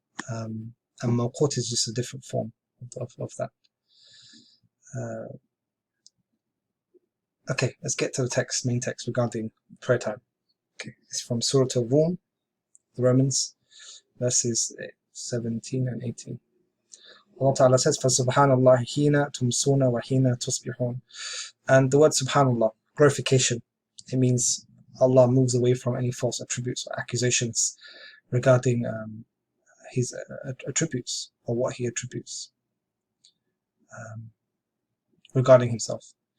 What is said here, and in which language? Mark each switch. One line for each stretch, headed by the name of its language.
English: And mawqut is just a different form of that. Okay, let's get to the main text regarding prayer time. Okay, it's from Surah Al-Rum, the Romans, verses 17 and 18.
Arabic: Allah Ta'ala says, فَسُبْحَانَ اللَّهِ حِينَ تُمْسُونَ وَحِينَ تُصْبِحُونَ.
English: And the word subhanallah, glorification, it means Allah moves away from any false attributes or accusations regarding his attributes or what he attributes regarding himself.